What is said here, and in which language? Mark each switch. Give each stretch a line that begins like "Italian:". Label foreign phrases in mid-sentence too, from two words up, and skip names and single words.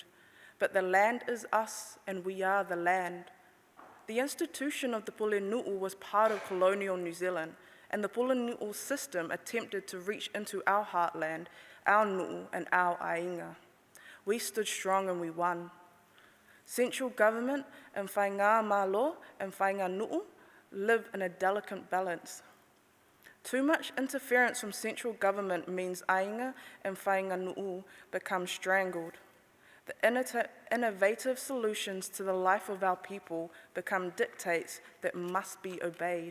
English: But the land is us, and we are the land. The institution of the Pule Nu'u was part of colonial New Zealand, and the Pule Nu'u system attempted to reach into our heartland, our Nu'u, and our Ainga. We stood strong and we won. Central government and
Samoan: whainga malo
English: and
Samoan: whainga Nu'u
English: live in a delicate balance. Too much interference from central government means Ainga and
Samoan: whainga Nu'u
English: become strangled. The innovative solutions to the life of our people become dictates that must be obeyed.